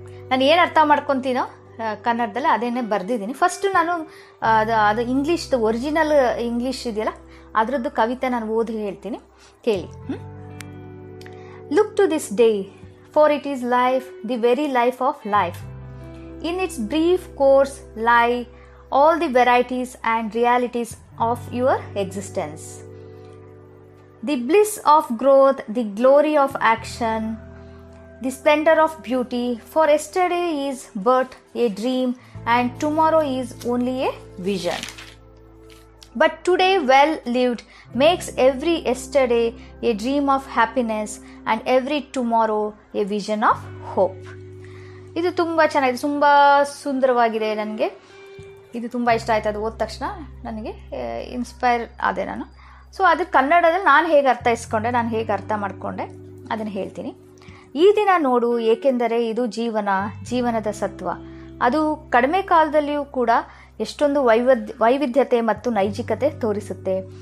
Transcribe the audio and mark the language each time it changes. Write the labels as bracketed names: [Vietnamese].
[Kannada] ನಾನು ಏನು ಅರ್ಥ ಮಾಡ್ಕೊತೀನೋ ಕನ್ನಡದಲ್ಲಿ ಅದೇನೇ ಬರೆದಿದ್ದೀನಿ. ಫಸ್ಟು ನಾನು ಅದು ಇಂಗ್ಲೀಷ್ದು ಒರಿಜಿನಲ್ ಇಂಗ್ಲೀಷ್ ಇದೆಯಲ್ಲ, ಅದರದ್ದು ಕವಿತೆ ನಾನು ಓದಿ ಹೇಳ್ತೀನಿ, ಕೇಳಿ. [English] Look to this day, for it is life, the very life of life. In its brief course lie all the varieties and realities of your existence. The bliss of growth, the glory of action, the splendor of beauty. For yesterday is but a dream and tomorrow is only a vision. But today well lived makes every yesterday a dream of happiness and every tomorrow a vision of hope. [Kannada] ಇದು ತುಂಬ ಚೆನ್ನಾಗಿದೆ, ತುಂಬ ಸುಂದರವಾಗಿದೆ. ನನಗೆ ಇದು ತುಂಬ ಇಷ್ಟ ಆಯ್ತು. ಅದು ಓದ ತಕ್ಷಣ ನನಗೆ ಇನ್ಸ್ಪೈರ್ ಆದೆ ನಾನು. ಅದು ಕನ್ನಡದಲ್ಲಿ ನಾನು ಹೇಗೆ ಅರ್ಥೈಸ್ಕೊಂಡೆ, ನಾನು ಹೇಗೆ ಅರ್ಥ ಮಾಡಿಕೊಂಡೆ ಅದನ್ನು ಹೇಳ್ತೀನಿ. ಈ ದಿನ ನೋಡು, ಏಕೆಂದರೆ ಇದು ಜೀವನದ ಸತ್ವ. ಅದು ಕಡಿಮೆ ಕಾಲದಲ್ಲಿಯೂ ಕೂಡ ಎಷ್ಟೊಂದು ವೈವಿಧ್ಯತೆ ಮತ್ತು ನೈಜಿಕತೆ ತೋರಿಸುತ್ತೆ.